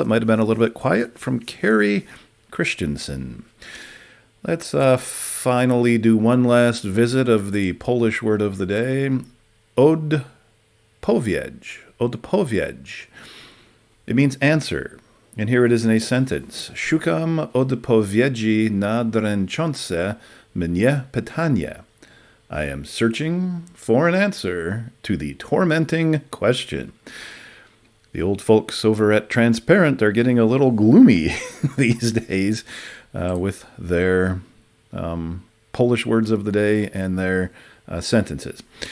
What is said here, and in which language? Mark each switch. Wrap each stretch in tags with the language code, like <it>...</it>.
<en>It might have been a little bit quiet from Carrie Christensen. Let's finally do one last visit of the Polish word of the day, odpowiedź. Odpowiedź. It means answer. And here it is in a sentence.</en> <pl>Szukam odpowiedzi na dręczące mnie pytanie.</pl> <en>I am searching for an answer to the tormenting question. The old folks over at Transparent are getting a little gloomy these days with their Polish words of the day and their sentences.</en>